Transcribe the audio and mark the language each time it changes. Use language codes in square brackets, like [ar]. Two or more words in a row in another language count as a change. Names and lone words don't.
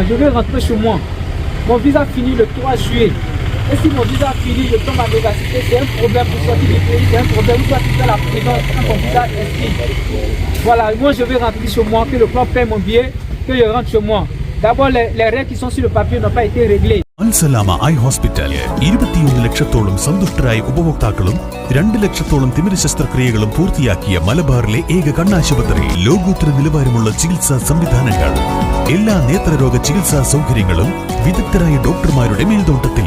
[fr] Je vais rentrer chez moi. Mon visa finit le 3 juillet. Et si mon visa finit, je tombe à vivacité. C'est un problème pour sortir du pays. C'est un problème pour sortir de la prison quand mon visa est fini. Voilà, moi je vais rentrer chez moi, que le club paye mon billet, que je rentre chez moi. D'abord, les règles qui sont sur le papier n'ont pas été réglées. [ml] അൽസലാമ ഐ ഹോസ്പിറ്റൽ 21 ലക്ഷത്തോളം സന്തുഷ്ടരായ ഉപഭോക്താക്കളും 2 ലക്ഷത്തോളം തിമിര ശസ്ത്രക്രിയകളും പൂർത്തിയാക്കിയ മലബാറിലെ ഏക കണ്ണാശുപത്രി. ലോകോത്തര നിലവാരമുള്ള ചികിത്സാ സംവിധാനങ്ങൾ, എല്ലാ നേത്രരോഗ ചികിത്സാ സൗകര്യങ്ങളും വിദഗ്ധരായ ഡോക്ടർമാരുടെ മേൽനോട്ടത്തിൽ.